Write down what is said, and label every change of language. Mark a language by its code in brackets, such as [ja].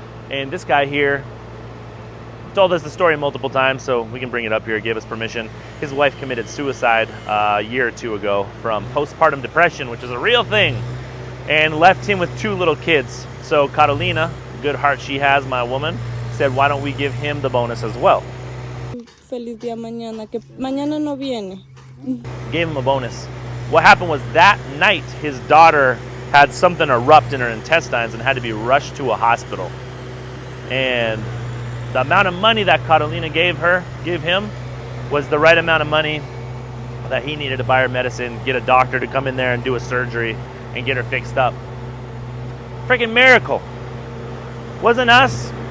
[en] And this guy here told us the story multiple times, so we can bring it up here. He gave us permission. His wife committed suicide a year or two ago from postpartum depression, which is a real thing, and left him with 2 little kids. So Carolina, good heart she has, my woman, said, why don't we give him the bonus as well? [es] Feliz día mañana, que mañana no viene. [en] Gave him a bonus. What happened was that night, his daughter had something erupt in her intestines and had to be rushed to a hospital. And the amount of money that Carolina gave him, was the right amount of money that he needed to buy her medicine, get a doctor to come in there and do a surgery and get her fixed up. Freaking miracle. Wasn't us.